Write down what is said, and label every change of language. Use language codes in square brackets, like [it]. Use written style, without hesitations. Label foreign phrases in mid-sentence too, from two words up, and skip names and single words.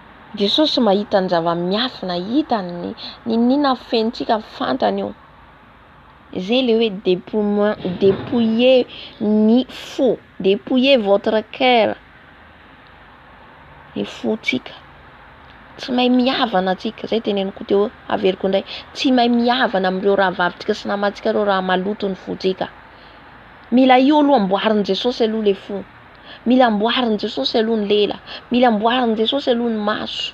[mg] Jesosy mahita ny zava-miafina, hitany nina fentsika fantany io. Zay le hoe dépouiller ny fo, [fr] dépouiller votre cœur. [mg] Ny fotsika. Tsy mahay mihavana atsika, zay teneniko teo averiko indray. Tsy mahay mihavana amin'ireo raha vavintsika sy namantsika ireo raha maloto ny fotsika. Mila io aloha amboarin' Jesosy aloha le fo. Mila amboarin' Jesosy aloha ny lela. Mila amboarin' Jesosy aloha ny maso.